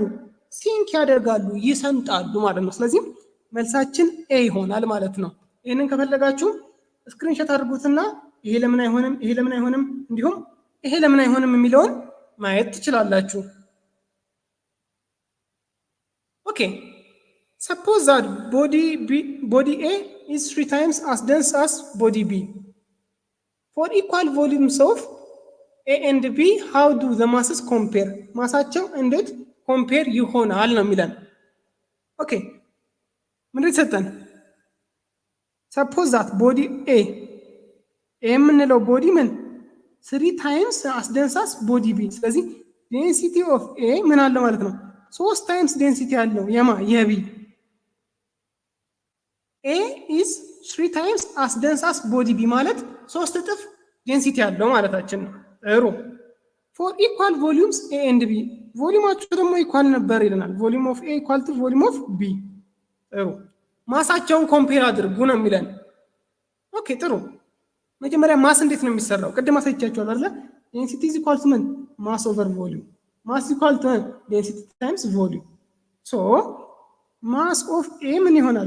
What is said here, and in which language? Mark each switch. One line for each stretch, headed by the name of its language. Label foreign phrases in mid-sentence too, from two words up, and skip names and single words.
Amharic: ሲንክ ያደርጋሉ፣ ይሰምጣሉ ማለት ነው። ስለዚህ መልሳችን ኤ ይሆናል ማለት ነው። ይህንን ከፈለጋችሁ ስክሪንሾት አድርጉትና ይሄ ለምን አይሆንም፣ ይሄ ለምን አይሆንም፣ እንዲሁም ይሄ ለምን አይሆንም የሚለውን ማየት ትችላላችሁ። ኦኬ
English: suppose that body A is 3 times as dense as body B. For equal volumes of A and B, how do the masses compare?
Amharic: ማሳቸው እንዴት ኮምፔር ይሆናል ነው የሚለን። ኦኬ ምንድን ሰጠን?
English: suppose that body A
Amharic: የምንለው ቦዲ ምን
English: 3 times as dense as body B። ስለዚህ density of A
Amharic: ምን አለ ማለት ነው?
English: 3 times density
Amharic: አለው የማ የቢ።
English: A is 3 times as dense as body B
Amharic: ማለት 3 እጥፍ ዴንሲቲ ያለው ማለታችን ነው። ጥሩ
English: for equal volumes A and B፣
Amharic: ቮሊዩማቸው ደግሞ ኢኳል ነበር ይለናል።
English: volume of A equal to volume of B።
Amharic: ጥሩ ማሳቸውን ኮምፔር አድርጉ ነው የሚለን። ኦኬ ጥሩ መጀመሪያ ማስ እንዴት ነው የሚሰራው? ቅድም አሳይቻችኋለሁ አይደል?
English: density is equal to ምን mass over volume, mass equal to density times volume. So mass of A
Amharic: ምን ይሆናል?